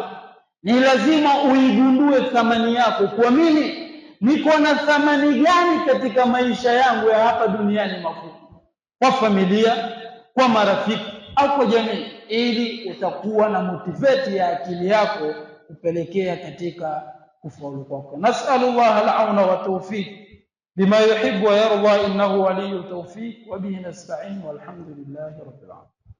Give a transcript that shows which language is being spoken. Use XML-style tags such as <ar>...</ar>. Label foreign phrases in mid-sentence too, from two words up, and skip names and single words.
<sw>Ni lazima uigundue thamani yako, kwa mimi niko na thamani gani katika maisha yangu ya hapa duniani mafupi, kwa familia, kwa marafiki au kwa jamii, ili utakuwa na motivate ya akili yako kupelekea katika kufaulu kwako.</sw> <ar>نسأل الله العون والتوفيق بما يحب ويرضى إنه ولي التوفيق وبه نستعين والحمد لله رب العالمين.</ar>